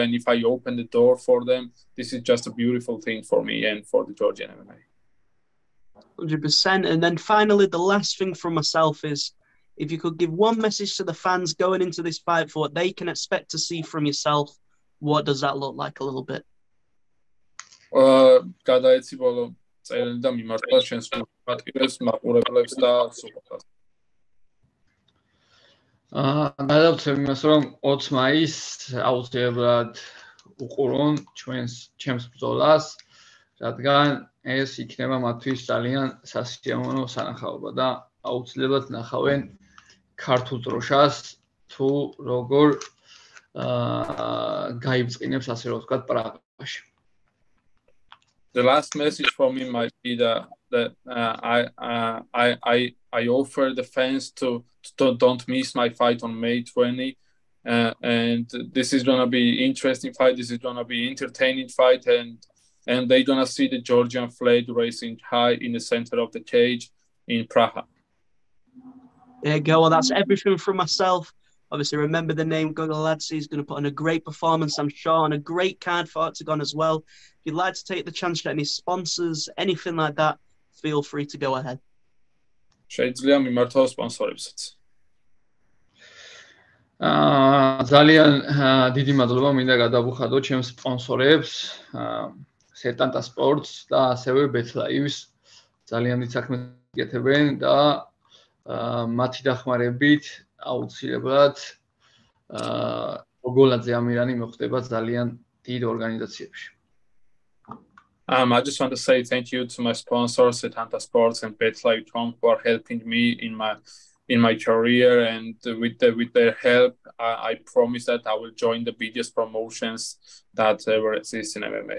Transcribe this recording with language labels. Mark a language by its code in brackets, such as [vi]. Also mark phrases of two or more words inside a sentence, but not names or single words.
[en] And if I open the door for them, this is just a beautiful thing for me and for the Georgian MMA. 100%. And then finally, the last thing from myself is, if you could give one message to the fans going into this fight for what they can expect to see from yourself, what does that look like a little bit? [ka] გადაეცი ბოლო წერილი და მიმართვა შენს პატივებს, მაყურებლებს და სუპორტს. გადავწევ იმას, რომ 20 მაისს აუცილებლად უყურონ ჩემს ბრძოლას, რადგან ეს იქნება მათთვის ძალიან სასიამოვნო სანახაობა და აუცილებლად ნახავენ ქართულ დროშას თუ როგორ გაიბწყინებს ასე რომ ვთქვათ პრაღაში. [en] The last message for me might be that I offer the fans to don't miss my fight on May 20, and this is gonna be interesting fight. This is gonna be entertaining fight, and they're gonna see the Georgian flag racing high in the center of the cage in Praha. There you go. Well, that's everything from myself. Obviously, remember the name Gogoladze. He's going to put on a great performance, I'm sure, on a great card for Oktagon as well. If you'd like to take the chance to get any sponsors, anything like that, feel free to go ahead. [ka] შეიძლება მიმართო სპონსორებსაც. ძალიან დიდი მადლობა მინდა გადავუხადო ჩემს სპონსორებს, Setanta Sports და ასევე BetLive's. ძალიან დიდ საქმეს გეკეთებენ და მათი დახმარებით აუცილებლად Gogoladze Amirani მოხდება ძალიან დიდ ორგანიზაციებში. [en] I just want to say thank you to my sponsors, Setanta Sports and BetLive.com, who are helping me in my career, and with their help, I promise that I will join the biggest promotions that ever exist in MMA.